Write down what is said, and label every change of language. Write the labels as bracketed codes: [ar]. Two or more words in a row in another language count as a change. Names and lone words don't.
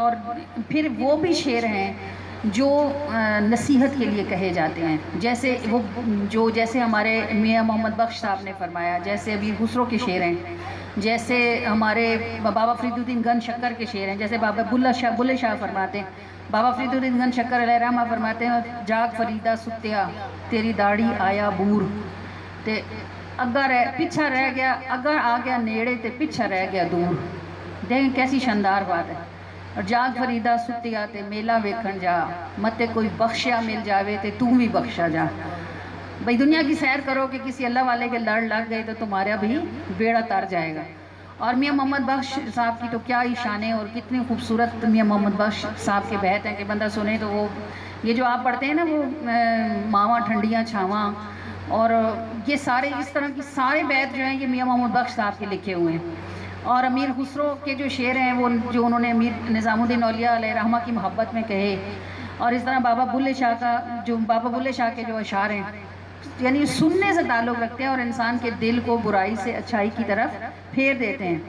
[ur] اور پھر وہ بھی شعر ہیں جو نصیحت کے لیے کہے جاتے ہیں، جیسے ہمارے میاں محمد بخش صاحب نے فرمایا، جیسے ابھی خسرو کے شعر ہیں، جیسے ہمارے بابا فرید الدین گن شکر کے شعر ہیں، جیسے بابا بلے شاہ فرماتے ہیں، بابا فرید الدین گن شکر علیہ رحمہ فرماتے ہیں، [pa] جاگ فریدہ ستیا تیری داڑھی آیا بور، تے اگر پیچھا رہ گیا، اگر آ گیا نیڑے تے پیچھا رہ گیا دور۔ [ur] دیکھیں کیسی شاندار بات ہے۔ [pa] اور جاگ فریدہ ستیا تے میلہ ویکھن جا، متے کوئی بخشیا مل جاوے تے تو بھی بخشا جا۔ [ur] بھئی دنیا کی سیر کرو کہ کسی اللہ والے کے لڑ لگ گئے تو تمہارا بھی بیڑا تر جائے گا۔ اور میاں محمد بخش صاحب کی تو کیا ہی شان ہے، اور کتنی خوبصورت میاں محمد بخش صاحب کے بیت ہیں کہ بندہ سنے تو وہ، یہ جو آپ پڑھتے ہیں نا وہ [pa] ماواں ٹھنڈیاں چھاواں، [ur] اور یہ سارے اس طرح کی سارے بیت جو ہیں یہ میاں محمد بخش صاحب کے لکھے ہوئے ہیں۔ اور امیر خسرو کے جو شعر ہیں وہ جو انہوں نے امیر نظام الدین اولیاء علیہ رحمہ کی محبت میں کہے، اور اس طرح بابا بلے شاہ کے جو اشعار ہیں یعنی سننے سے تعلق رکھتے ہیں اور انسان کے دل کو برائی سے اچھائی کی طرف پھیر دیتے ہیں۔